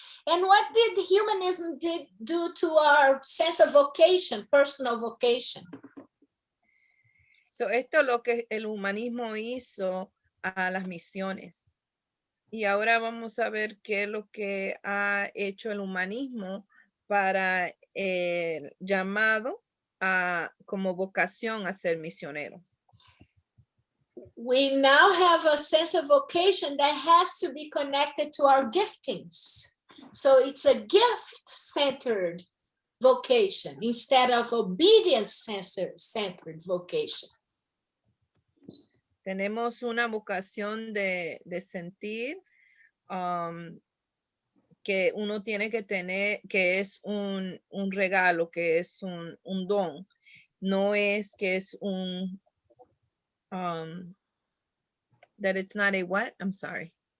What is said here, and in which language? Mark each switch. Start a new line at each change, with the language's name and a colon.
English: And what did humanism do to our sense of vocation, personal vocation?
Spanish: So esto es lo que el humanismo hizo a las misiones. Y ahora vamos a ver qué es lo que ha hecho el humanismo para el llamado como vocación a ser misionero.
English: We now have a sense of vocation that has to be connected to our giftings. So it's a gift-centered vocation instead of obedience-centered vocation.
Spanish: Tenemos una vocación de sentir que uno tiene que tener, que es un regalo, que es un don. No es que es un
English: that it's not a what? I'm sorry.